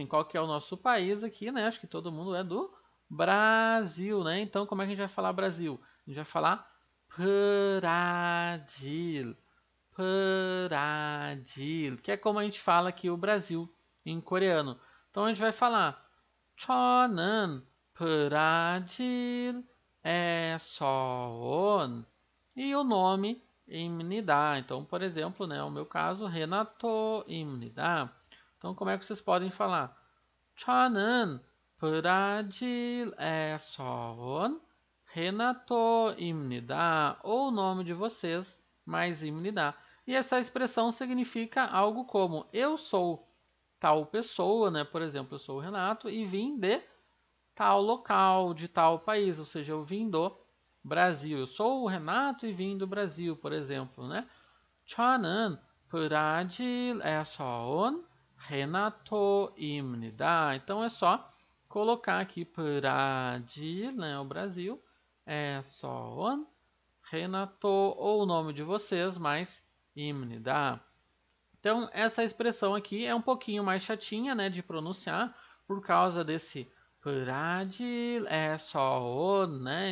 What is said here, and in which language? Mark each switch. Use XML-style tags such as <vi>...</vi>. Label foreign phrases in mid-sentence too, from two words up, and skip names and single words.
<pt>Qual que é o nosso país aqui, né? Acho que todo mundo é do Brasil, né? Então, como é que a gente vai falar Brasil? A gente vai falar Brasil. Brasil, que é como a gente fala aqui o Brasil em coreano. Então a gente vai falar</pt> <ko>저는 브라질에서 온.</ko> <pt>E o nome imnidá. Então, por exemplo, né, o meu caso, Renato-imnidá. Então, como é que vocês podem falar?</pt> <ko>저는 브라질에서 온 Renato-imnidá.</ko> <pt>Ou o nome de vocês, mais imnidá. E essa expressão significa algo como eu sou tal pessoa, né? Por exemplo, eu sou o Renato e vim de tal local, de tal país, ou seja, eu vim do Brasil. Eu sou o Renato e vim do Brasil, por exemplo, né?</pt> <ko>저는 브라질에서 온 Renato-imnidá.</ko> <pt>Então é só colocar aqui Brasil, né, o Brasil, é só 온 Renato ou o nome de vocês, mais imnidá. Então, essa expressão aqui é um pouquinho mais chatinha, né, de pronunciar, por causa desse Bradil é só on, né?</pt>